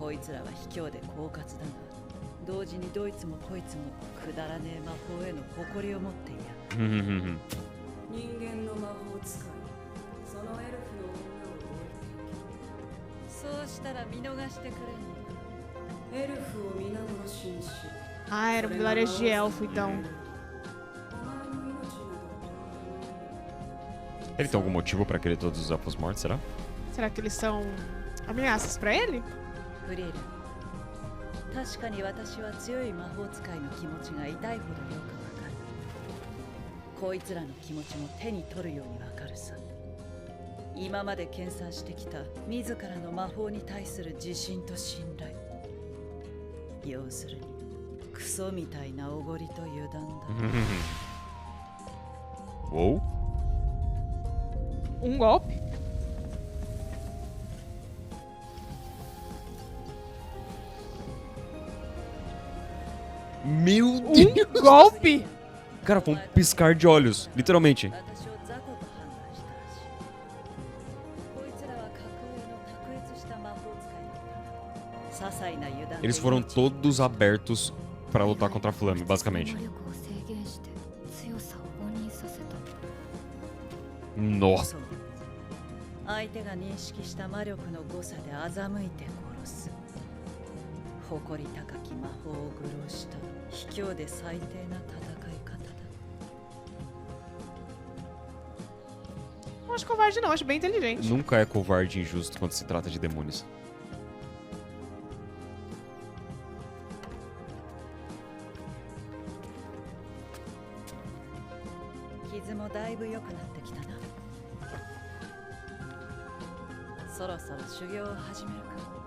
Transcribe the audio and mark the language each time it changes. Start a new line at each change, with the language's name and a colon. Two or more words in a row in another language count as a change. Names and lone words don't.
Japanese: こいつらは卑怯で狡猾だが、同時にどいつもこいつもくだらねえ魔法への誇りを持っていや。 Uhum. 人間の魔法使い、そのエルフの女を置いていけ。そうしたら見逃してくれんの。エルフを皆殺しにし、
Portuguese: Ah, era um vilarejo de elfo, então. Ele tem algum motivo pra querer todos os elfos mortos, será? Será que eles são ameaças pra ele?
Japanese: フリーレン、確かに私は強い魔法使いの気持ちが痛いほどよくわかる。こいつらの気持ちも手に取るようにわかるさ。今まで研鑽してきた自らの魔法に対する自信と信頼。要するにクソみたいなおごりと油断だ。 Uou.
Portuguese: Um golpe? Meu Deus! Um golpe? Cara, foi um piscar de olhos, literalmente.
Japanese: 私を雑魚と判断したらしい。こいつらは格上の卓越した魔法使いだった。些細な油断で
Portuguese: Eles foram todos abertos pra lutar contra a Flame, basicamente.
Japanese: 魔力を制限して強さを誤認させた
Portuguese: Nossa.
Japanese: そう。相手が認識した魔力の誤差で欺いて殺す。誇り高き魔法を愚弄した卑怯で最低な戦い方だ。
Portuguese: Não acho covarde, não. Acho bem inteligente. Nunca é covarde e injusto quando se trata de demônios.
Japanese: 傷もだいぶ良くなってきたな。そろそろ修行を始めるか。